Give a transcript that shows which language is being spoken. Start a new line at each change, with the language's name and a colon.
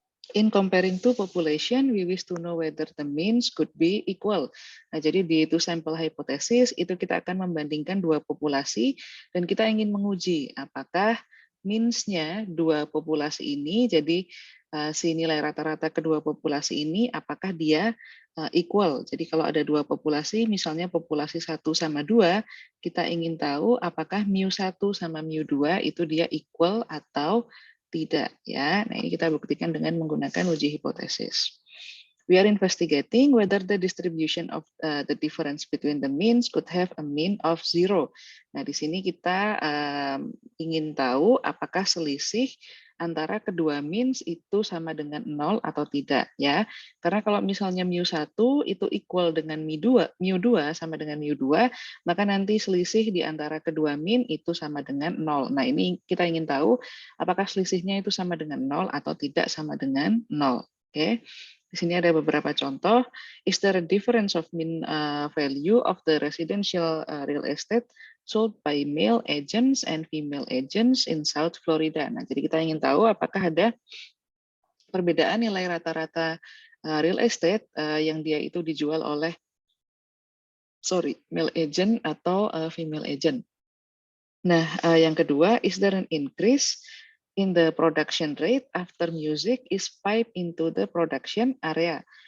English: In comparing two population, we wish to know whether the means could be equal.
Indonesian: Nah, jadi di two sample hypothesis itu kita akan membandingkan dua populasi dan kita ingin menguji apakah means-nya dua populasi ini, jadi si nilai rata-rata kedua populasi ini apakah dia equal. Jadi kalau ada dua populasi, misalnya populasi 1 sama 2, kita ingin tahu apakah mu1 sama mu2 itu dia equal atau tidak ya. Nah, ini kita buktikan dengan menggunakan uji hipotesis.
English: We are investigating whether the distribution of the difference between the means could have a mean of 0.
Indonesian: Nah, di sini kita ingin tahu apakah selisih antara kedua means itu sama dengan 0 atau tidak ya. Karena kalau misalnya mu1 itu equal dengan mu2 sama dengan mu2, maka nanti selisih di antara kedua mean itu sama dengan 0. Nah, ini kita ingin tahu apakah selisihnya itu sama dengan 0 atau tidak sama dengan 0. Oke. Di sini ada beberapa contoh.
English: Is there a difference of mean value of the residential real estate sold by male agents and female agents in South Florida?
Indonesian: Nah, jadi kita ingin tahu apakah ada perbedaan nilai rata-rata real estate yang dia itu dijual oleh male agent atau female agent. Nah, yang kedua,
English: is there an increase in the production rate after music is piped into the production area?